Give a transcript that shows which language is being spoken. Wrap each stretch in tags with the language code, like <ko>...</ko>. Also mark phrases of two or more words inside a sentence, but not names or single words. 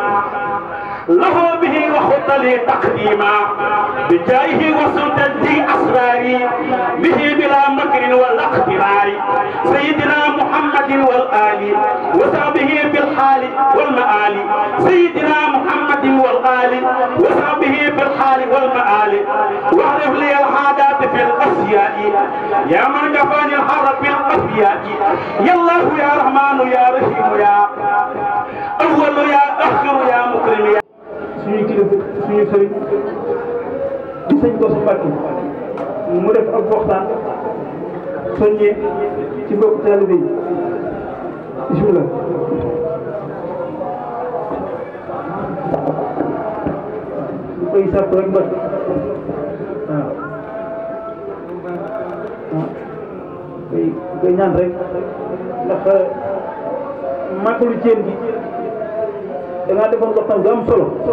<ar>له به وخط لي تقديما بجايه وسلطتي أسراري به بلا مكر ولا اقترار سيدنا محمد والآل وصحبه بالحال والمآل سيدنا محمد والآل وصحبه بالحال والمآل واعرف لي الحاجات في الأشياء يا من كفاني الحر في الأشياء يا الله يا رحمن يا رحيم يا أول يا آخر يا مكرم يا</ar> <wo>suñu kilifa suñu sëriñ di sëñ Kosso Mbacke mu def ab waxtaan soññee ci mbokk taalibe yi bismillah ñu koy sàpp rek Mbacke waaw koy ñaan rek ndax màggalu Thiel gi da ngaa defoon waxtaan bu am solo</wo>